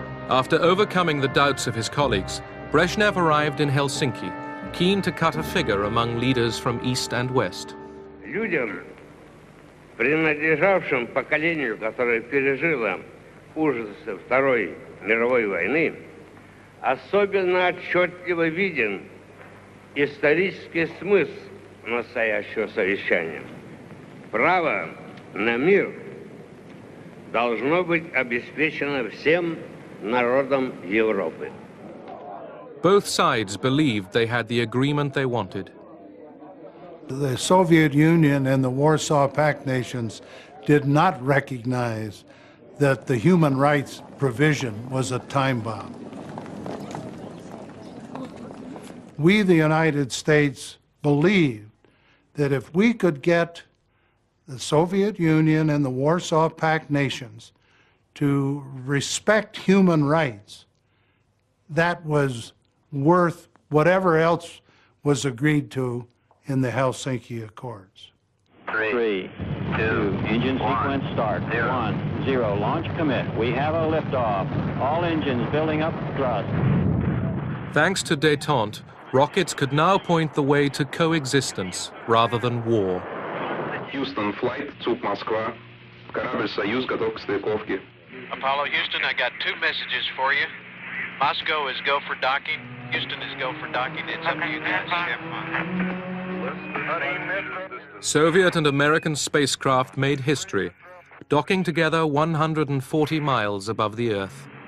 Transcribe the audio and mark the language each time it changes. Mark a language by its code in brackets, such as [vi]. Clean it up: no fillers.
[en] After overcoming the doubts of his colleagues, Brezhnev arrived in Helsinki, keen to cut a figure among leaders from East and West. [ru] Людям, принадлежавшим поколению, которое пережило ужасы Второй мировой войны, особенно отчетливо виден исторический смысл настоящего совещания. Право на мир должно быть обеспечено всем народам Европы. [en] Both sides believed they had the agreement they wanted. The Soviet Union and the Warsaw Pact nations did not recognize that the human rights provision was a time bomb. We, the United States, believed that if we could get the Soviet Union and the Warsaw Pact nations to respect human rights, that was worth whatever else was agreed to in the Helsinki Accords. 3, 2, engine sequence start. 1, 0, launch commit. We have a liftoff. All engines building up thrust. Thanks to Détente, rockets could now point the way to coexistence rather than war. Houston flight, Zug Moskva. [ru] Корабль «Союз» готов к стыковке. [en] Apollo Houston, I got 2 messages for you. Moscow is go for docking. Houston is go for docking. It's up to you guys. Have fun. Soviet and American spacecraft made history, docking together 140 miles above the Earth.